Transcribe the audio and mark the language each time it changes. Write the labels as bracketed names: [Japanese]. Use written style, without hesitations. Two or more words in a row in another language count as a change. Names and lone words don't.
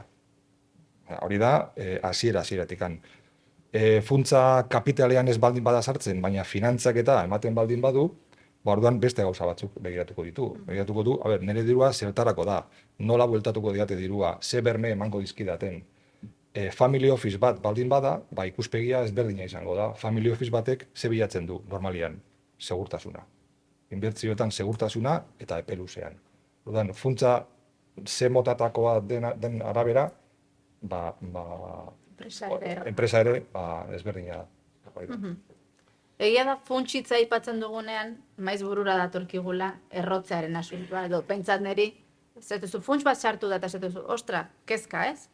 [Basque] Hori da, hasiera-hasieratikan. Funtza kapitalean ez baldin bada sartzen, baina finantzak eta ematen baldin badu, orduan beste gauza batzuk begiratuko ditu. Begiratuko du, nire dirua zertarako da, nola bueltatuko diate dirua, ze berme emango dizkidaten. [English] Family office [Basque] bat baldin bada, ikuspegia ezberdina izango da. [English] Family office [Basque] batek ze bilatzen du, normalian, segurtasuna. Inbertzioetan segurtasuna eta epe luzean. Orduan, funtza ze motatakoa den arabera, enpresa ere ezberdina da. Egia da funtsitza aipatzen dugunean, maiz burura datorkigula errotzearen asuntua, edo pentsat niri, zetuzu funts bat sartu da eta zetuzu, ostra, kezka ez?